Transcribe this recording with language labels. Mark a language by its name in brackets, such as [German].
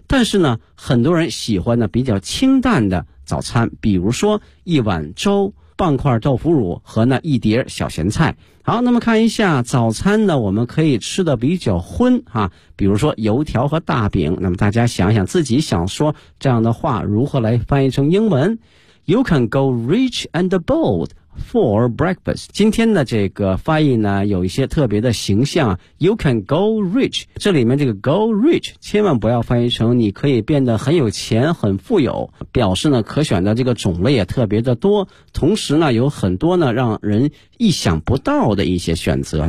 [Chinese] 但是呢很多人喜欢呢比较清淡的早餐，比如说一碗粥、半块豆腐乳和呢一碟小咸菜。好，那么看一下早餐呢，我们可以吃的比较荤啊，比如说油条和大饼。那么大家想想自己想说这样的话如何来翻译成英文。 [English] You can go rich and bold for breakfast. [Chinese] 今天的这个翻译呢有一些特别的形象。 [English] You can go rich. [Chinese] 这里面这个 go rich, 千万不要翻译成你可以变得很有钱很富有。表示呢可选的这个种类也特别的多。同时呢有很多呢让人意想不到的一些选择。